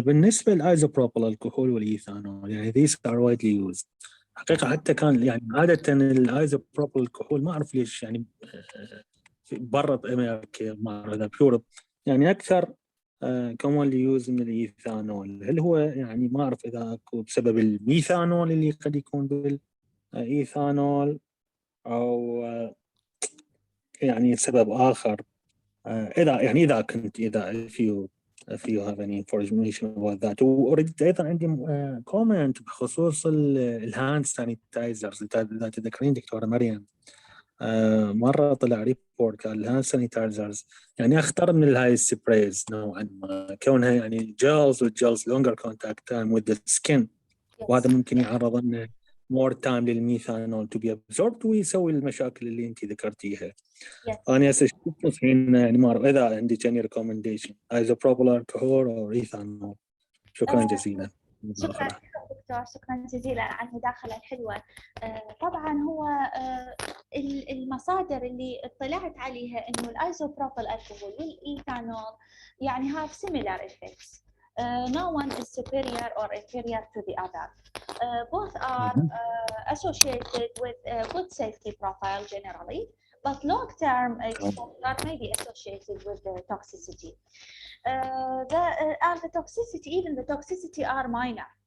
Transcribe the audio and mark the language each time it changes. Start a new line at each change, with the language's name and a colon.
Arabic: بالنسبه للايزوبروبيل الكحول والايثانول، يعني
English: these are widely used
Arabic: حقيقه. حتى كان يعني عاده الايزوبروبيل الكحول ما اعرف ليش يعني برا بامريكا، ما اعرف بيوروب يعني اكثر
English: commonly used
Arabic: من الإيثانول. هل هو يعني ما أعرف إذا أكو بسبب الميثانول اللي قد يكون بالإيثانول أو يعني سبب آخر. إذا كنت
English: if you have any information about that.
Arabic: وأريد أيضا عندي comment بخصوص الهاند سانيتايزرز. إذا تذكرين دكتورة مريم مرة طلع ريبورت قال الهاند سانيتايزرز يعني أخطر من الهاي سبرايز نوعا ما، كونها يعني والجلز
English: longer contact time with the skin،
Arabic: وهذا ممكن يعرض لنا
English: more time
Arabic: للميثانول
English: to be absorbed
Arabic: ويسوي المشاكل اللي أنت ذكرتيها. أنا هسه الحين يعني ما أعرف إذا عندي
English: any recommendation isopropyl alcohol
Arabic: أو إيثانول. شكرا جزيلا. شكرا دكتور، شكرا جزيلا على المداخلة الحلوة. طبعا هو المصادر اللي اطلعت عليها إنه الآيزوبروبيل الكحول والإيثانول يعني
English: have similar effects. No one is superior or inferior to the other. Both are associated with a good safety profile generally, but long-term exposure may be associated with the toxicity. The toxicity, even the toxicity are minor.